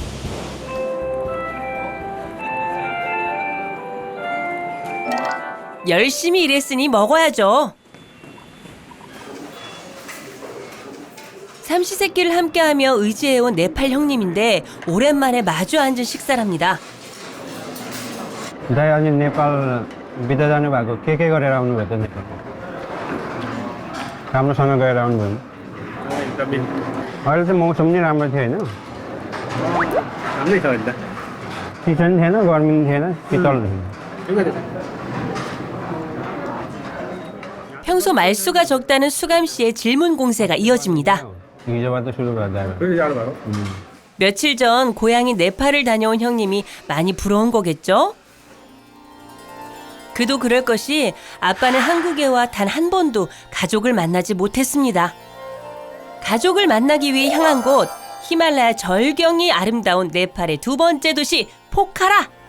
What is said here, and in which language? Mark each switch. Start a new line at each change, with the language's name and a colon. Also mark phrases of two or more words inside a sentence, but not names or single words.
Korean: 열심히 일했으니 먹어야죠. 삼시세끼를 함께하며 의지해온 네팔 형님인데 오랜만에 마주 앉은 식사랍니다.
Nepali: दाइ अनि नेपाल बिदा जानुभएको के गरेर आउनुभयो त नेपाल राम्रोसँग गएर आउनुभयो अहिले त मौसम नि राम्रो थियो होइन राम्रै छ अहिले त चिसो नि थिएन गर्मी नि थिएन शीतल थियो
Korean: 평소 말수가 적다는 수감 씨의 질문 공세가 이어집니다.
Nepali: हिजोबाट सुरु गर्दा 그래서 जानुभएको
Korean: 며칠 전 고향인 네팔을 다녀온 형님이 많이 부러운 거겠죠? 그도 그럴 것이 아빠는 한국에 와 단 한 번도 가족을 만나지 못했습니다. 가족을 만나기 위해 향한 곳, 히말라야 절경이 아름다운 네팔의 두 번째 도시 포카라.